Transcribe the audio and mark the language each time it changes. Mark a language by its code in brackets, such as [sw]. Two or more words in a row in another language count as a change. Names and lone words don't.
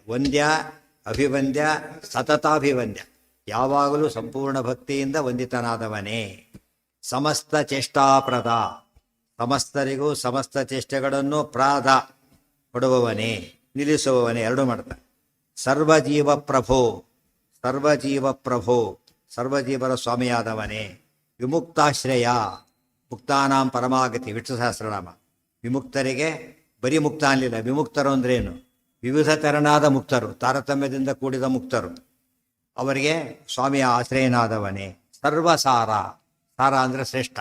[sa] ವಂದ್ಯ ಅಭಿವಂದ್ಯ ಸತತಾಭಿವಂದ್ಯ. [kn] ಯಾವಾಗಲೂ ಸಂಪೂರ್ಣ ಭಕ್ತಿಯಿಂದ ವಂದಿತನಾದವನೇ. [sa] ಸಮಸ್ತ ಚೇಷ್ಟಾಪ್ರದ, [kn] ಸಮಸ್ತರಿಗೂ ಸಮಸ್ತ ಚೇಷ್ಟೆಗಳನ್ನು ಪ್ರಾದ ಕೊಡುವವನೇ, ನಿಲ್ಲಿಸುವವನೇ, ಎರಡು ಮಾಡ್ತಾನೆ. [sa] ಸರ್ವಜೀವ ಪ್ರಭೋ, ಸರ್ವಜೀವ ಪ್ರಭೋ, [kn] ಸರ್ವಜೀವರ ಸ್ವಾಮಿಯಾದವನೇ. [sa] ವಿಮುಕ್ತಾಶ್ರಯ, ಮುಕ್ತಾನಾಂ ಪರಮಾಗತಿ, ವಿಷ್ಣು ಸಹಸ್ರನಾಮ. [kn] ವಿಮುಕ್ತರಿಗೆ ಬರೀ ಮುಕ್ತ ಅನ್ನಲಿಲ್ಲ. ವಿಮುಕ್ತರು ಅಂದ್ರೇನು? ವಿವಿಧ ತೆರನಾದ ಮುಕ್ತರು, ತಾರತಮ್ಯದಿಂದ ಕೂಡಿದ ಮುಕ್ತರು. ಅವರಿಗೆ ಸ್ವಾಮಿಯ ಆಶ್ರಯನಾದವನೇ. ಸರ್ವಸಾರ, ಸಾರ ಅಂದರೆ ಶ್ರೇಷ್ಠ.